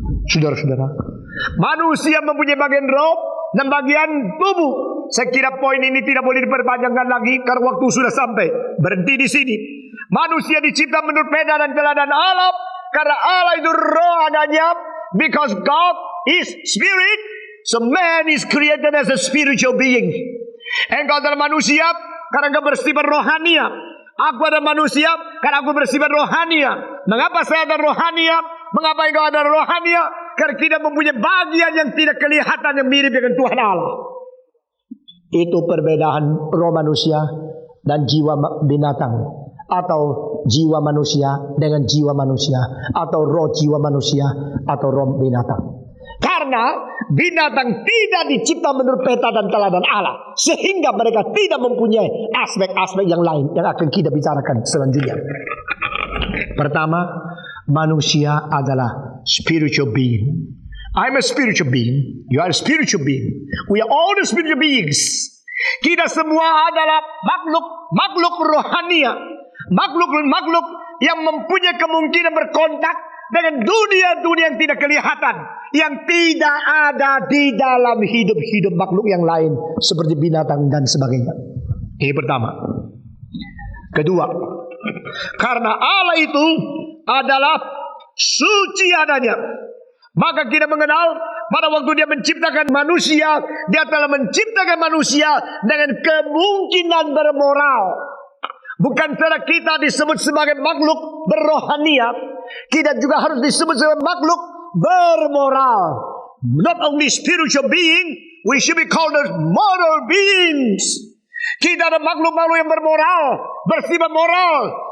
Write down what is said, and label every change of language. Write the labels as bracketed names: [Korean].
[Indonesian] Saudara-saudara, manusia mempunyai bagian roh dan bagian tubuh. Saya kira poin ini tidak boleh diperpanjangkan lagi karena waktu sudah sampai. Berhenti di sini. Manusia dicipta menurut peda dan teladan Allah, karena Allah itu roh adanya. [English] Because God is spirit, so man is created as a spiritual being. [Indonesian] Engkau adalah manusia karena engkau bersifat rohania. Aku adalah manusia karena aku bersifat rohania. Mengapa saya ada rohania? Mengapa engkau ada rohania? Karena kita mempunyai bagian yang tidak kelihatan yang mirip dengan Tuhan Allah. Itu perbedaan roh manusia dan jiwa binatang, atau jiwa manusia dengan jiwa manusia, atau roh jiwa manusia atau roh binatang. Karena binatang tidak dicipta menurut peta dan teladan Allah, sehingga mereka tidak mempunyai aspek-aspek yang lain yang akan kita bicarakan selanjutnya. Pertama, manusia adalah [English] spiritual being. I'm a spiritual being. You are a spiritual being. We are all the spiritual beings. [Indonesian] Kita semua adalah makhluk rohania, makhluk yang mempunyai kemungkinan berkontak dengan dunia-dunia yang tidak kelihatan, yang tidak ada di dalam hidup makhluk yang lain seperti binatang dan sebagainya. Ini pertama. Kedua, karena Allah itu adalah suci adanya, maka kita mengenal pada waktu dia menciptakan manusia, dia telah menciptakan manusia dengan kemungkinan bermoral. Bukan saja kita disebut sebagai makhluk berrohania, kita juga harus disebut sebagai makhluk bermoral. [English] Not only spiritual being, we should be called as moral beings. [Indonesian] Kita adalah makhluk-makhluk yang bermoral, bersifat moral.